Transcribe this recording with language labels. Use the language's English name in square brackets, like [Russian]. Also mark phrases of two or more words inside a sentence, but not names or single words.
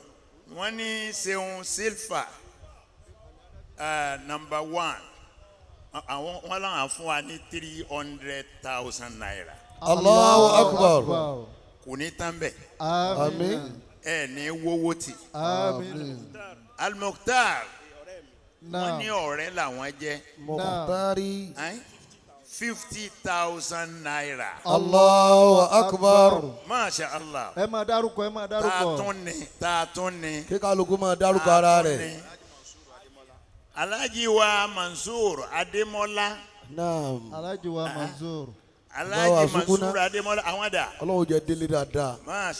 [Yoruba] wọ́n ní Seun Silva number 1 àwọn wọn làwọn fún wa ní 300,000 naira. [Arabic] الله أكبر. [Yoruba] kò ní tán bẹ́ẹ̀. àmín. ẹ ní wọ́wọ́ tì. àmín. Al-Mukhtar wọ́n ní ọ̀rẹ́ làwọn jẹ́. Mukhtari. 50,000 naira. [Arabic] الله أكبر. ما شاء الله. [Yoruba] ẹ máa dárúkọ ẹ máa dárúkọ. tá a tún ní. kí kálukú máa dárúkọ ara rẹ̀. Alhaji wa Mansour Adémọ́lá. naam. Alhaji wa Mansour. Alhaji Mansour Adémọ́lá àwọn dà. ọlọ́run jẹ́ délé dáadáa. Masha.